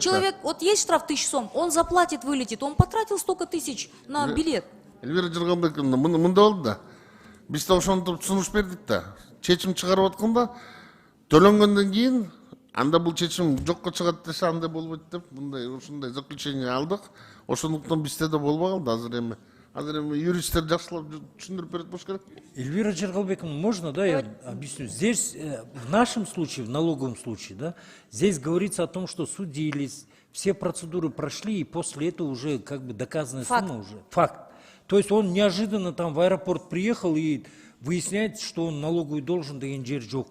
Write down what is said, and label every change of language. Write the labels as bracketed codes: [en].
[ru] Человек, вот есть штраф 1000 сом, он заплатит, вылетит, он потратил столько тысяч на билет. [ky] Эльвира Джергалбековна, мындай болду да. Биз да ошентип сунуш бердик да. Чечим чыгарып атканда төлөнгөндөн кийин анда бул чечим жокко чыгат десе андай болбойт деп мындай ушундай заключение алдык. Ошондуктан бизде да болбой калды азыр эми юристтер жакшылап түшүндүрүп берет болуш керек. [ru] Эльвира Джергалбековна, можно, да, я объясню? Здесь, в нашем случае, в налоговом случае, да, здесь говорится о том, что судились, все процедуры прошли, и после этого уже как бы доказанная сумма уже. Факт. То есть он неожиданно там в аэропорт приехал и выясняется, что он налоговый должен, да [ky] инжир жок.